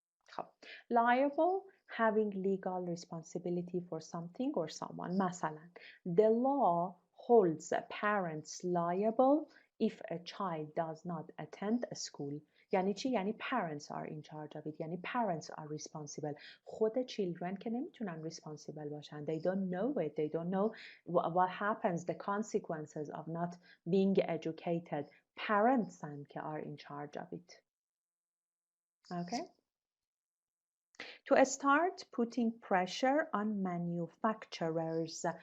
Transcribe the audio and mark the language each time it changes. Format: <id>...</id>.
<en>خب liable having legal responsibility for something or someone. مثلا the law holds parents liable if a child does not attend a school.</en> <fa>یعنی چی؟</fa> <en>یعنی parents are in charge of it. یعنی parents are responsible.</en> <fa>خود children که نمیتونن responsible باشن.</fa> <en>They don't know it. They don't know what happens, the consequences of not being educated. Parents هم که are in charge of it. Okay? To start putting pressure on manufacturers.</en>